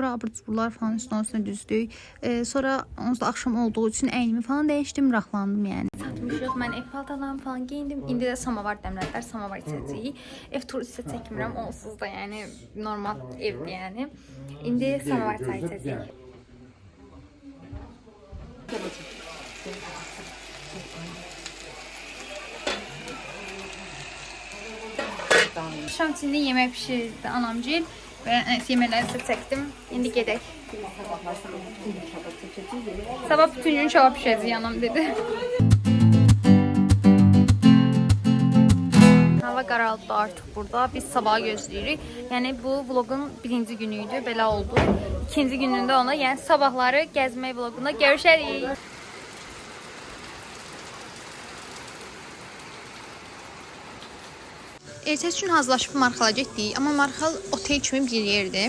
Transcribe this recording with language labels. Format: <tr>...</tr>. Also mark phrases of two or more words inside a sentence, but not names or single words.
<tr>Bura abur-cuburlar falan üstüne düzdük.</tr> <az>Sonra onsuz da akşam olduğu için əynimi falan dəyişdim, rahatlandım yəni. Satmışıq. Mən ev paltarlarımı falan giyindim. İndi də samavar dəmlədilər, samavar içəcəyik. Ev turu isə çəkmirəm, onsuz da yəni normal evdir yəni. İndi samavar çayı içəcəyik. Akşam içində yemək pişirirdi anamcığım.</az> <tr>Ben yemekleri size çektim. Şimdi gidelim. Sabah bütün gün çorba pişireceğiz yanım dedi.</tr> <az>Hava qaraldı artık burada. Biz sabah gözləyirik. Yani bu vlogun birinci günüydü. Belə oldu. İkinci günündə ona, yani sabahları gəzmək vlogunda görüşərik. Ertəsi gün hazırlaşıb Marxala getdik, amma Marxal otel kimi bir yerdir.</az>